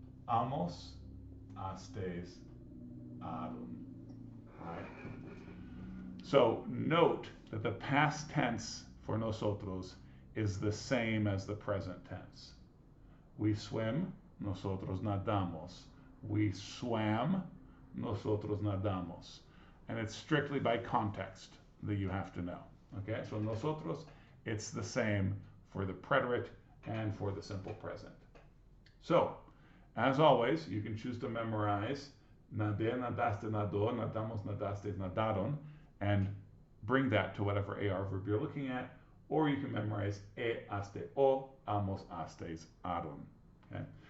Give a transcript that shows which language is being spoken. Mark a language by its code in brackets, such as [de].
[es] Amos, astes, adum. Right? [en] So note that the past tense for nosotros is the same as the present tense. We swim, [es] nosotros nadamos. [en] We swam, [es] nosotros nadamos. [en] And it's strictly by context that you have to know. Okay, so nosotros, it's the same for the preterite and for the simple present. So, as always, you can choose to memorize [es] nade, nadaste, nadó, nadamos, nadastes, nadaron, [en] and bring that to whatever AR verb you're looking at, or you can memorize [es] aste, o, amos, astes, aron. [en] Okay?